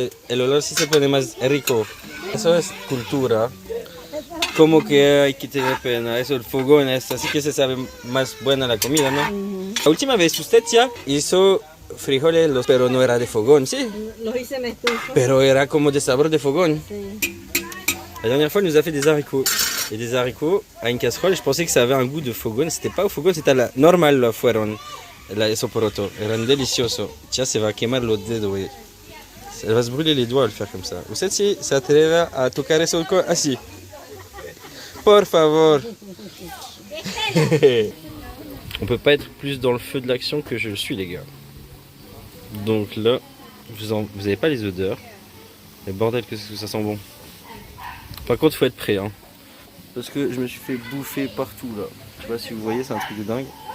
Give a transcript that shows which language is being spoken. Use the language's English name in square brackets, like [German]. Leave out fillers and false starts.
[Spanish] El olor sí se pone más rico. Eso es cultura. Como que hay que tener pena. Eso, el fogón, esto. Así que se sabe más buena la comida, ¿no? La última vez usted ya hizo frijoles, pero no era de fogón, ¿sí? Los hice en estufa. Pero era como de sabor de fogón. Sí. [French] La dernière fois, elle nous a fait des haricots. Et des haricots à une casserole, je pensais que ça avait un goût de fogón. C'était pas au fogón, c'était à la normal [Spanish] fueron. Eso poroto. Eran deliciosos. Ya se va a quemar los dedos, güey. [French] Elle va se brûler les doigts à le faire comme ça. [Spanish] Usted si se atreve a tocar eso así. Por favor. [French] On peut pas être plus dans le feu de l'action que je le suis, les gars. Donc là, vous avez pas les odeurs. Mais bordel, que ça sent bon. Par contre, faut être prêt, hein. Parce que je me suis fait bouffer partout là. Je sais pas si vous voyez, c'est un truc de dingue.